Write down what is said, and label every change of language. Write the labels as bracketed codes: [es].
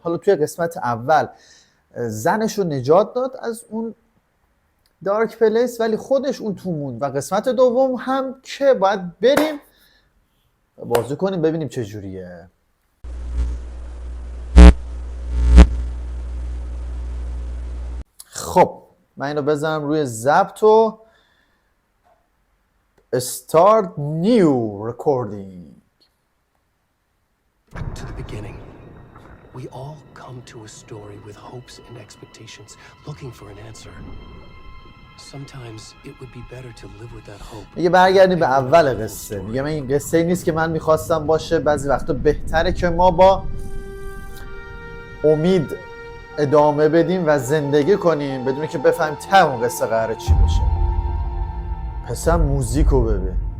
[fa] حالا توی قسمت اول زنش رو نجات داد از اون دارک پلیس ولی خودش اون تو موند و قسمت دوم هم که باید بریم بازی کنیم ببینیم چه جوریه. خب من اینو بزنم روی ضبط و [en] start new recording. To the beginning. We all come to a story with hopes and expectations, looking for an answer. Sometimes it would be better to live with that hope. [fa] میگه برگردیم به اول قصه. میگه من این قصه ای نیست که من میخواستم باشه. بعضی وقتا بهتره که ما با امید ادامه بدیم و زندگی کنیم بدون که بفهمیم ته اون قصه قراره چی بشه. پس موزیکو ببین.